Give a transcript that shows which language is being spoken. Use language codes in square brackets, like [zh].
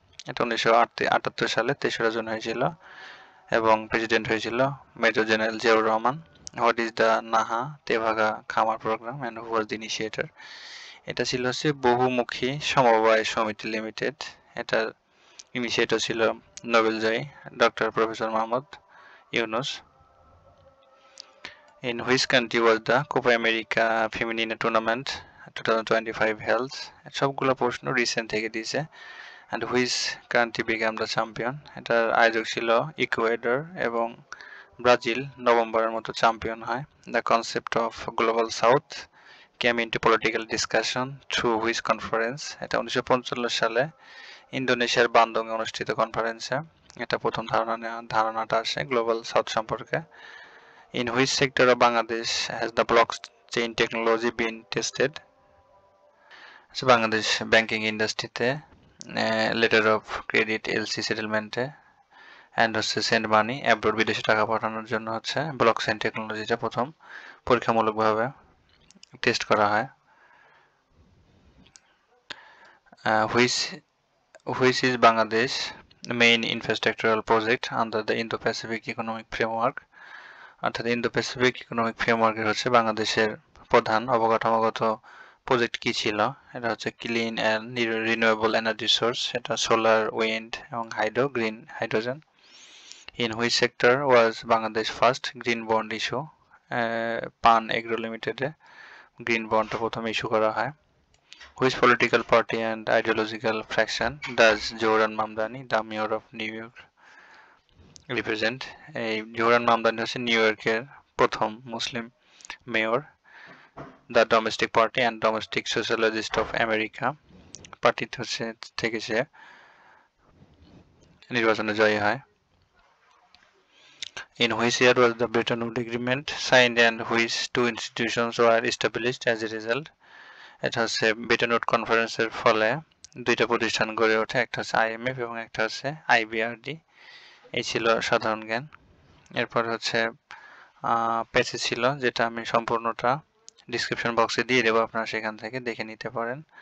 [bn] এটা 1978 সালে 3রা জুন হয়েছিল এবং প্রেসিডেন্ট হয়েছিল major general Ziaur Rahman. [en] What is the নাহা Tebhaga khamar programme and who was the initiator. [bn] এটা ছিল হচ্ছে বহুমুখী সমবায় সমিতি লিমিটেড। এটার ইনিশিয়েটর ছিল নোবেলজয়ী doctor professor Mohammad Yunus. [en] In which country was the Copa America Femenina Tournament 2025 held? [bn] সবগুলো প্রশ্ন রিসেন্ট থেকে দিয়েছে। [en] And which country became the champion? [bn] এটার আয়োজক ছিল ইকুয়েডর এবং ব্রাজিল নভেম্বরের মতো চ্যাম্পিয়ন হয়। [en] The concept of global south came into political discussion through which conference? [bn] এটা 1945 সালে ইন্দোনেশিয়ার বান্দংয়ে অনুষ্ঠিত কনফারেন্সে এটা প্রথম ধারণাটা আসে গ্লোবাল সাউথ সম্পর্কে। [en] In which sector of Bangladesh has the blockchain technology been tested? [bn] Bangladesh banking ইন্ডাস্ট্রিতে letter of credit LC সেটেলমেন্টে and হচ্ছে [en] send money abroad [bn] বিদেশে টাকা পাঠানোর জন্য হচ্ছে ব্লকচেইন টেকনোলজিটা প্রথম পরীক্ষামূলকভাবে টেস্ট করা হয়। [en] which is Bangladesh main infrastructural project under the Indo-Pacific Economic Framework? [bn] অর্থাৎ ইন্দো প্যাসিফিক ইকোনমিক ফ্রেমওয়ার্কের হচ্ছে বাংলাদেশের প্রধান অবকাঠামোগত প্রজেক্ট কি ছিল। এটা হচ্ছে clean and renewable energy source, এটা সোলার, উইন্ড এবং green hydrogen. [en] In which sector was Bangladesh first green bond issue. [bn] পান এগ্রো লিমিটেডে গ্রিন বন্ডটা প্রথম ইস্যু করা হয়। [en] Which political party and ideological faction does Zohran Mamdani the mayor of New York represent. [bn] এই Zohran Mamdani হচ্ছে new ইয়র্কের প্রথম মুসলিম mayor. The domestic party and domestic sociologist of America পার্টিতে হচ্ছে থেকে সে নির্বাচনে জয়ী হয়। [en] In which year was the Bretton Woods Agreement signed and which two institutions were established as a result? [bn] এটা হচ্ছে ব্রেটন উড কনফারেন্সের ফলে দুইটা প্রতিষ্ঠান গড়ে ওঠে, একটা হচ্ছে আইএমএফ এবং একটা হচ্ছে আইবিআরডি। এই ছিল সাধারণ জ্ঞান। এরপর হচ্ছে প্যাসেজ ছিল, যেটা আমি সম্পূর্ণটা ডিসক্রিপশন বক্সে দিয়ে দেবো, আপনারা সেখান থেকে দেখে নিতে পারেন।